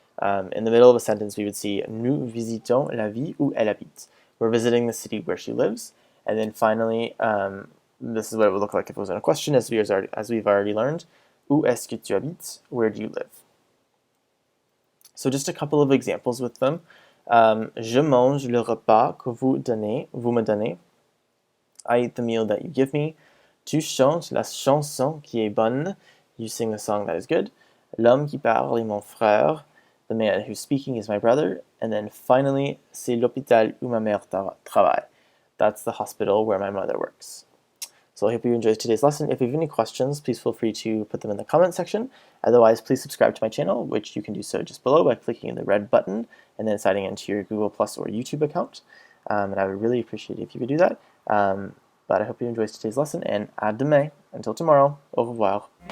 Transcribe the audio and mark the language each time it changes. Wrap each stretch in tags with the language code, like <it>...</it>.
<en>In the middle of a sentence, we would see</en> <fr>nous visitons la ville où elle habite.</fr> <en>We're visiting the city where she lives. And then finally, this is what it would look like if it was in a question, as we've already learned.</en> <fr>Où est-ce que tu habites?</fr> <en>Where do you live? So just a couple of examples with them.</en> <fr>Je mange le repas que vous me donnez.</fr> <en>I eat the meal that you give me.</en> <fr>Tu chantes la chanson qui est bonne.</fr> <en>You sing the song that is good.</en> <fr>L'homme qui parle est mon frère.</fr> <en>The man who's speaking is my brother. And then finally,</en> <fr>c'est l'hôpital où ma mère travaille.</fr> <en>That's the hospital where my mother works. So I hope you enjoyed today's lesson. If you have any questions, please feel free to put them in the comment section. Otherwise, please subscribe to my channel, which you can do so just below by clicking the red button and then signing into your Google Plus or YouTube account. And I would really appreciate it if you could do that. But I hope you enjoyed today's lesson, and</en> <fr>à demain.</fr> <en>Until tomorrow,</en> <fr>au revoir.</fr>